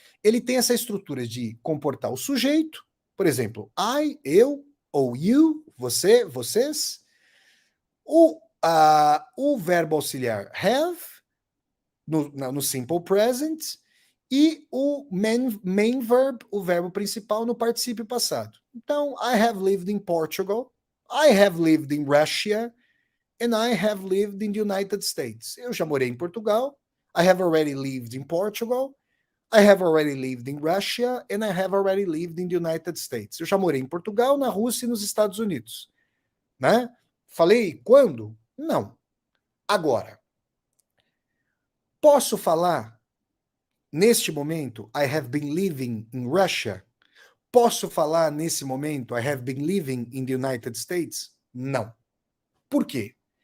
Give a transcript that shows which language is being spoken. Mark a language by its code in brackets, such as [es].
[pt] ele tem essa estrutura de comportar o sujeito, por exemplo, I, eu, ou you, você, vocês, o verbo auxiliar have, no simple present, e o main verb, o verbo principal, no particípio passado. Então, [en] I have lived in Portugal, I have lived in Russia, and I have lived in the United States. [pt] Eu já morei em Portugal, [en] I have already lived in Portugal, I have already lived in Russia, and I have already lived in the United States. [pt] Eu já morei em Portugal, na Rússia e nos Estados Unidos. Né? Falei quando? Não. Agora, posso falar neste momento, [en] I have been living in Russia? [pt] Posso falar nesse momento, [en] I have been living in the United States? [pt] Não. Por quê?